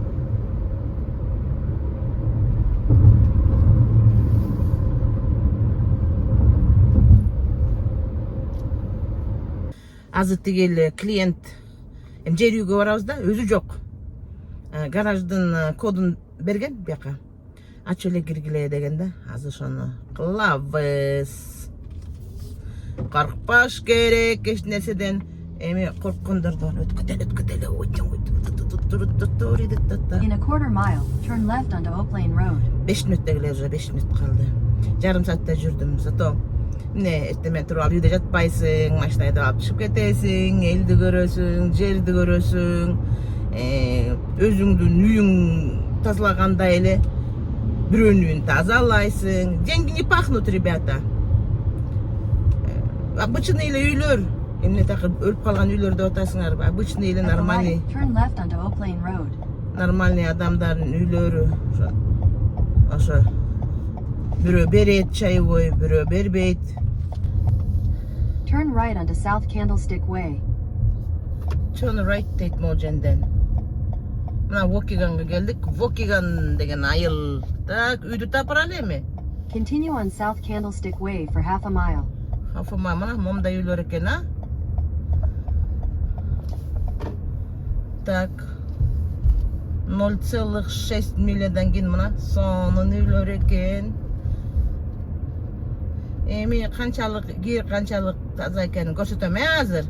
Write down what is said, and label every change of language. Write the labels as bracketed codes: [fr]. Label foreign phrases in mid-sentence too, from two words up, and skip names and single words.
[ky] Азыр тигил клиент жер үйгө барабыз да, өзү жок. Гараждын кодун берген бияка. Ачып эле киргиле деген да. Азыр ошону кылабыз. Коркпаш керек эч нерседен. Эми корккондорду өткөтөлө. [en] In a quarter mile, turn left onto Oak Lane Road. [ky] 5 мүнөттө эле уже 5 мүнөт калды. Жарым саатта жүрдүм. Зато эртең туруп алып үйдө жатпайсың, машина айдап алып чыгып кетесиң, элди көрөсүң, жерди көрөсүң, өзүңдүн үйүң тазалагандай эле бирөөнүн үйүн тазалайсың. [ru] Деньги не пахнут, ребята. [ky] Обычный эле үйлөр, эмне такыр өлүп калган үйлөр деп атасыңарбы? Обычный эле нормальный. [en] Turn left onto Oak Lane Road. [ky] Нормальный адамдардын үйлөрү. Ошо бирөө берет чаевой, бирөө бербейт. [en] Turn right onto South Candlestick Way. Turn right [ky] дейт Моженден. Мына Вокиганга келдик. Вокиган деген айыл. Так, үйдү тапыралы эми. [en] Continue on South Candlestick Way for half a mile. [ky] Афыма, мына момда үйлөр экен, Так. 0,6 милядан кийин мына сонун үйлөр экен. Эми канчалык кир, канчалык таза экенин көрсөтөм азыр.